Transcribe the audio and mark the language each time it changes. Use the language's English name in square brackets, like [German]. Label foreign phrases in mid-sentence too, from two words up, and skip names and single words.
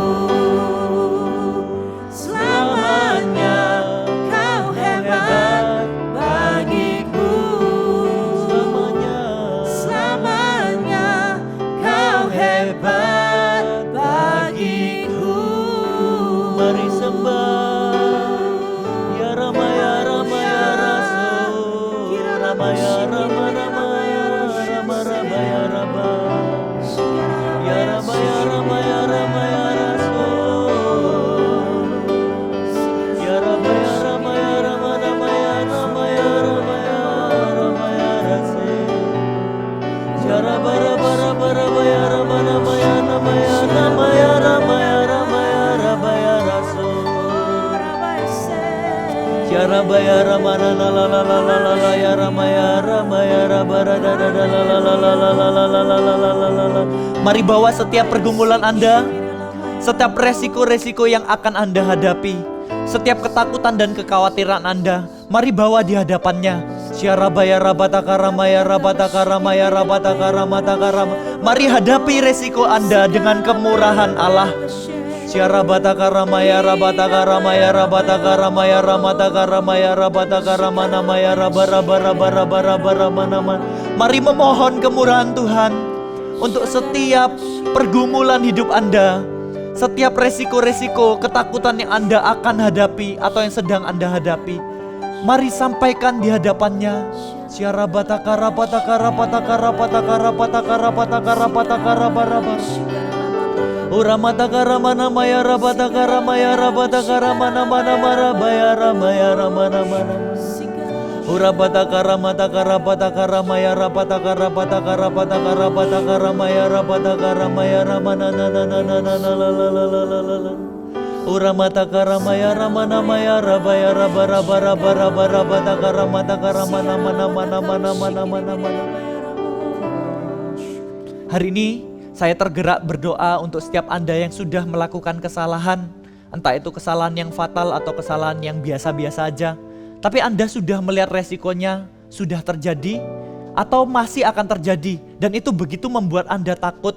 [Indonesian] Selamanya Kau hebat bagiku. Selamanya Kau hebat bagiku. Mari sembah. Ya Rama ya Rama ya Rasul. Rama ya Rama Rama ya Rama Rama ya Rama. Ya Rama ya Rama ya Rama ya Rasul. Ya Rama ya Rama ya Rama Rama ya Rama ya Rama ya Rama ya Rasul. Ya Rama Rama Rama Rama ya Rama Rama ya Rama ya Rama ya Rama ya Rama ya Rama ya Rasul. Ya Rama ya Rama la la la la la la la la ya Rama ya Rama ya Rama ra da da da la la la la la la la la la la la la la. Mari bawa setiap pergumulan Anda, setiap resiko-resiko yang akan Anda hadapi, setiap ketakutan dan kekhawatiran Anda, mari bawa di hadapannya. Syarabaya rabataka ramaya rabataka ramaya rabataka ramataka ram. Mari hadapi resiko Anda dengan kemurahan Allah. Syarabataka ramaya rabataka ramaya rabataka ramaya ramataka ramaya rabataka ramana maya raba raba raba raba raba raba nama. Mari memohon kemurahan Tuhan untuk setiap pergumulan hidup Anda, setiap resiko-resiko, ketakutan yang Anda akan hadapi atau yang sedang Anda hadapi. Mari sampaikan di hadapannya. Syarabataka rabataka rabataka rabataka rabataka rabataka rabataka raba raba. Uramataka ramana maya rabataka ramaya rabataka ramana mana marabaya ramaya ramana mana. Urabataka ramataka rabataka ramaya rabataka rabataka rabataka rabataka ramaya rabataka ramaya ramana na na na na na la la la la la la la. Uramataka ramaya ramana maya rabaya raba raba raba raba rabataka ramataka ramana mana mana mana mana mana mana. Hari ini saya tergerak berdoa untuk setiap Anda yang sudah melakukan kesalahan, entah itu kesalahan yang fatal atau kesalahan yang biasa-biasa aja, tapi Anda sudah melihat resikonya, sudah terjadi, atau masih akan terjadi, dan itu begitu membuat Anda takut.